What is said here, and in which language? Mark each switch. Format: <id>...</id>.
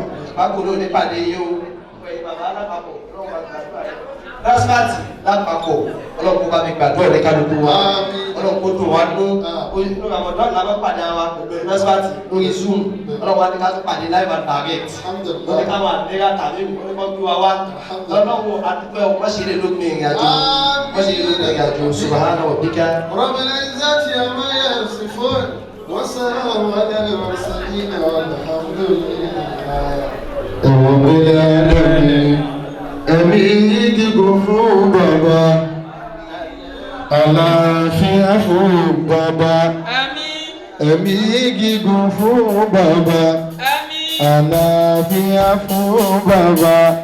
<yo>àgbákò ló ní pàdé yìí o wọ́n ẹ bàbá alápapọ̀ ọlọ́run bá mi gbàdúrà rẹ̀ lọ́sibátì lápapọ̀ ọlọ́run bá mi gbàdúrà rẹ̀ kálukú wa ọlọ́run kó dùn wá nú olùdó àmọ̀dọ́ làwọn pàdé wa lọ́sibátì lórí zoom ọlọ́run wa ní ká pàdé</yo> <en>live and direct</en> <yo>wọ́n ní ká máa nira tàbí wọ́n ní kọ́ gbé wa wá ọlọ́run àdúgbò wọ́n ṣe lè lópin ìrìnàjò wọ́n ṣe lè lópin ìrìnàjò</yo> <ar>subhana rabbika. ربنا العزة عما يصفون وسلام على المرسلين والحمد لله رب العالمين.</ar> <yo>Ẹ̀mí gígùn fún bàbá, àlàáfíà fún bàbá. Ẹ̀mí gígùn fún bàbá, àlàáfíà fún bàbá.</yo>